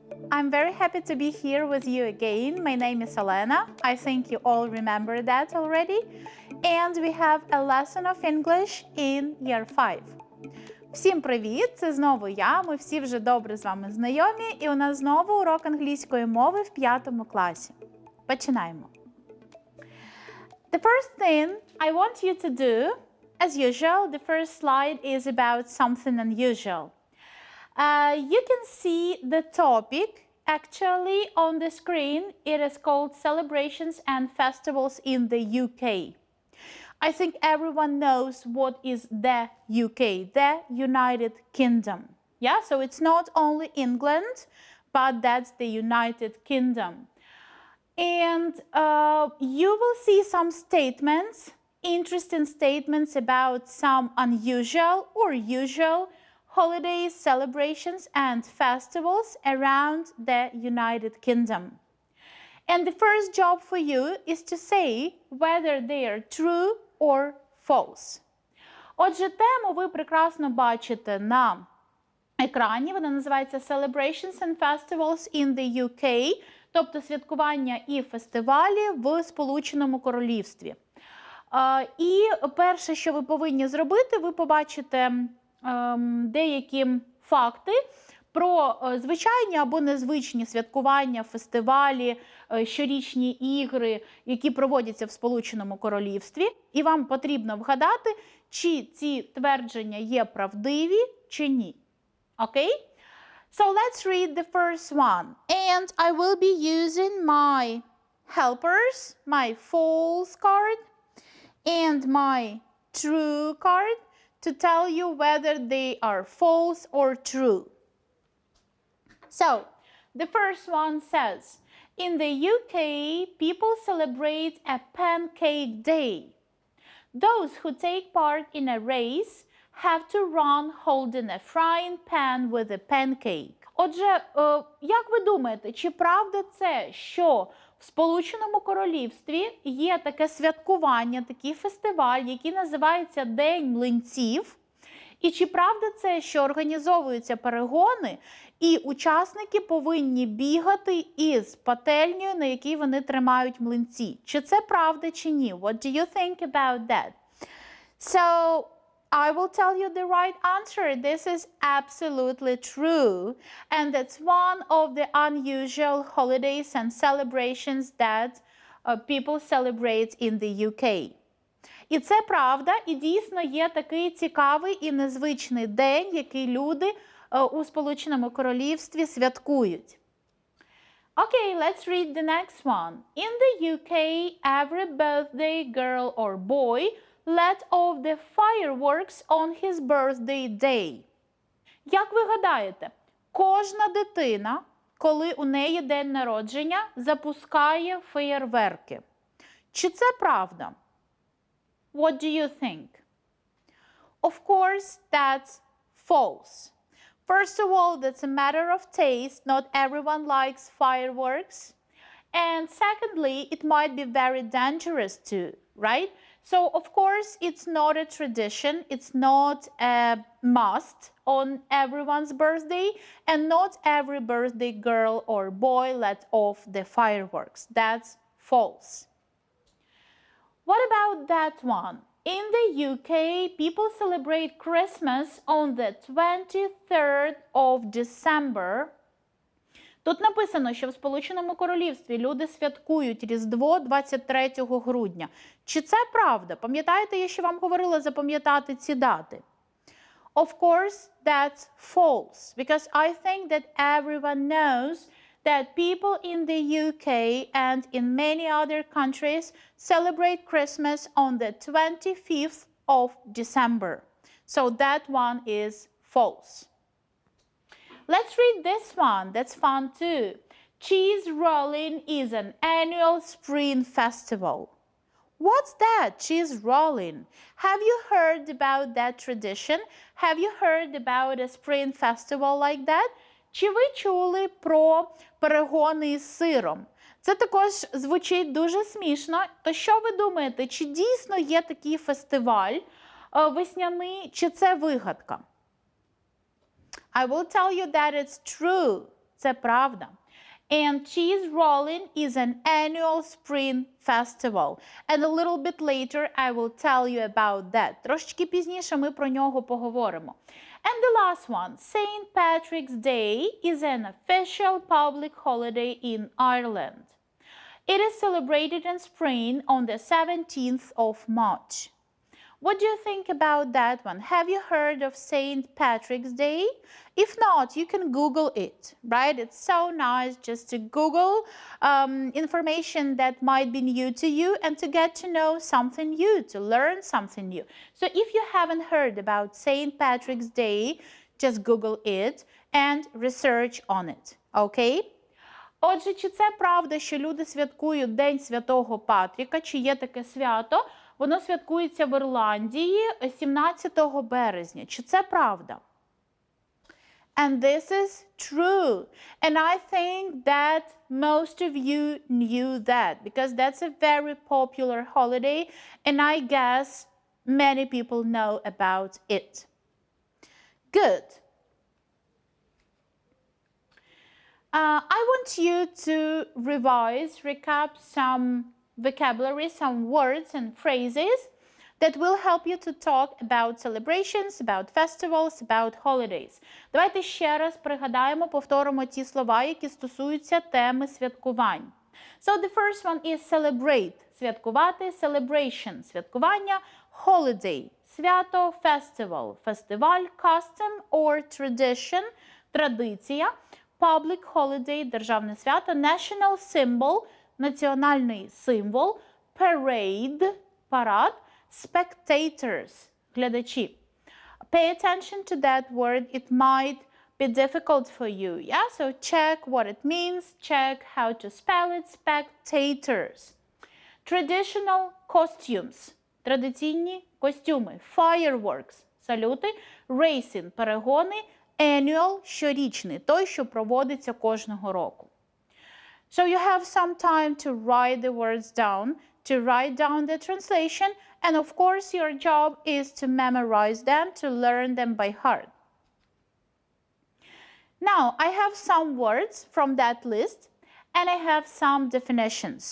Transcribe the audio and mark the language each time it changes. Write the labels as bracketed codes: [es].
[en] I'm very happy to be here with you again. My name is Elena. I think you all remember that already. And we have a lesson of English in year 5. [uk] Всім привіт! Це знову я. Ми всі вже добре з вами знайомі. І у нас знову урок англійської мови в 5 класі. Починаємо. [en] The first thing I want you to do, as usual, the first slide is about something unusual. You can see the topic actually on the screen. It is called Celebrations and Festivals in the UK. I think everyone knows what is the UK, the United Kingdom. Yeah, so it's not only England, but that's the United Kingdom. And you will see some statements, interesting statements about some unusual or usual holidays, celebrations, and festivals around the United Kingdom. And the first job for you is to say whether they are true or false. [uk] Отже, тему ви прекрасно бачите на екрані. Вона називається [en] Celebrations and Festivals in the UK, [uk] тобто святкування і фестивалі в Сполученому Королівстві. І перше, що ви повинні зробити, ви побачите деякі факти про звичайні або незвичні святкування, фестивалі, щорічні ігри, які проводяться в Сполученому Королівстві. І вам потрібно вгадати, чи ці твердження є правдиві, чи ні. Окей? [en] So let's read the first one. And I will be using my helpers, my false card, and my true card to tell you whether they are false or true. So, the first one says, in the UK, people celebrate a pancake day. Those who take part in a race have to run holding a frying pan with a pancake. [uk] Отже, як ви думаєте, чи правда це, що в Сполученому Королівстві є таке святкування, такий фестиваль, який називається День млинців? І чи правда це, що організовуються перегони, і учасники повинні бігати із пательнею, на якій вони тримають млинці? Чи це правда, чи ні? [en] What do you think about that? So, I will tell you the right answer. This is absolutely true. And that's one of the unusual holidays and celebrations that people celebrate in the UK. [uk] І це правда, і дійсно є такий цікавий і незвичний день, який люди у Сполученому Королівстві святкують. [en] Okay, let's read the next one. In the UK, every birthday girl or boy let off the fireworks on his birthday day. [uk] Як ви гадаєте, кожна дитина, коли у неї день народження, запускає феєрверки. Чи це правда? [en] What do you think? Of course, that's false. First of all, that's a matter of taste. Not everyone likes fireworks. And secondly, it might be very dangerous too, right? So, of course, it's not a tradition. It's not a must on everyone's birthday. And not every birthday girl or boy let off the fireworks. That's false. What about that one? In the UK, people celebrate Christmas on the 23rd of December. [uk] Тут написано, що в Сполученому Королівстві люди святкують Різдво 23 грудня. Чи це правда? Пам'ятаєте, я ще вам говорила запам'ятати ці дати? [en] Of course, that's false. Because I think that everyone knows that people in the UK and in many other countries celebrate Christmas on the 25th of December. So that one is false. Let's read this one. That's fun too. Cheese rolling is an annual spring festival. What's that, cheese rolling? Have you heard about that tradition? Have you heard about a spring festival like that? [uk] Чи ви чули про перегони із сиром? Це також звучить дуже смішно. То що ви думаєте, чи дійсно є такий фестиваль весняний, чи це вигадка? [en] I will tell you that it's true. [uk] Це правда. [en] And cheese rolling is an annual spring festival. And a little bit later I will tell you about that. [uk] Трошечки пізніше ми про нього поговоримо. [en] And the last one, St. Patrick's Day is an official public holiday in Ireland. It is celebrated in spring on the 17th of March. What do you think about that one? Have you heard of St. Patrick's Day? If not, you can Google it, right? It's so nice just to Google information that might be new to you and to get to know something new, to learn something new. So if you haven't heard about St. Patrick's Day, just Google it and research on it, okay? [uk] Отже, чи це правда, що люди святкують День Святого Патріка, чи є таке свято? Воно святкується в Ірландії 17 березня. Чи це правда? [en] And this is true. And I think that most of you knew that because that's a very popular holiday and I guess many people know about it. Good. I want you to recap some vocabulary, some words and phrases that will help you to talk about celebrations, about festivals, about holidays. [uk] Давайте ще раз пригадаємо, повторимо ті слова, які стосуються теми святкувань. [en] So the first one is celebrate – святкувати, celebration – святкування, holiday – свято, festival – фестиваль, custom or tradition – традиція, public holiday – [uk] державне свято, [en] national symbol – [uk] національний символ, [en] parade – парад, spectators – глядачі. Pay attention to that word. It might be difficult for you. Yeah? So check what it means. Check how to spell it. Spectators. Traditional costumes. [uk] Традиційні костюми. Fireworks. Салюти. Racing. Перегони. Annual. Щорічний. Той, що проводиться кожного року. [en] So you have some time to write the words down, to write down the translation, and of course your job is to memorize them, to learn them by heart. Now, I have some words from that list, and I have some definitions.